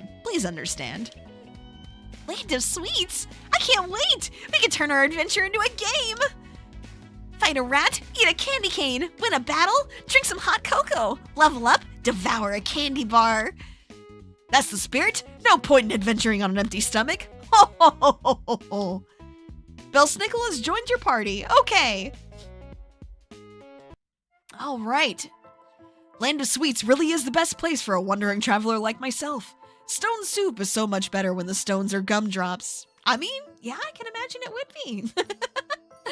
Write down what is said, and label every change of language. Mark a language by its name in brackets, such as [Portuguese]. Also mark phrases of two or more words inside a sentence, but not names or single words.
[English] Please understand. Land of Sweets? I can't wait! We can turn our adventure into a game! Fight a rat, eat a candy cane, win a battle, drink some hot cocoa, level up, devour a candy bar. That's the spirit. No point in adventuring on an empty stomach. Ho ho ho ho ho ho. Belsnickel has joined your party. Okay. All right. Land of Sweets really is the best place for a wandering traveler like myself. Stone soup is so much better when the stones are gumdrops. I mean, yeah, I can imagine it would be.